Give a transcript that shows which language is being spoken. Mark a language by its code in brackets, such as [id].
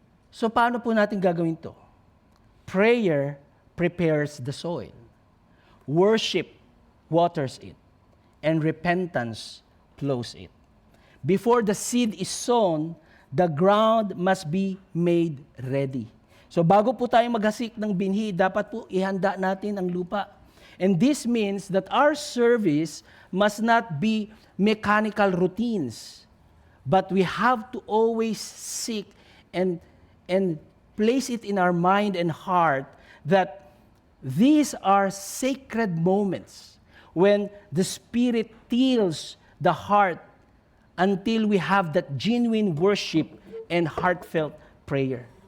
[tl] So paano po natin gagawin to? [en] Prayer prepares the soil. Worship waters it, and repentance plows it. Before the seed is sown, the ground must be made ready. [tl] So bago po tayo maghasik ng binhi, dapat po ihanda natin ang lupa. [en] And this means that our service must not be mechanical routines, but we have to always seek and place it in our mind and heart that these are sacred moments when the Spirit tills the heart until we have that genuine worship and heartfelt prayer.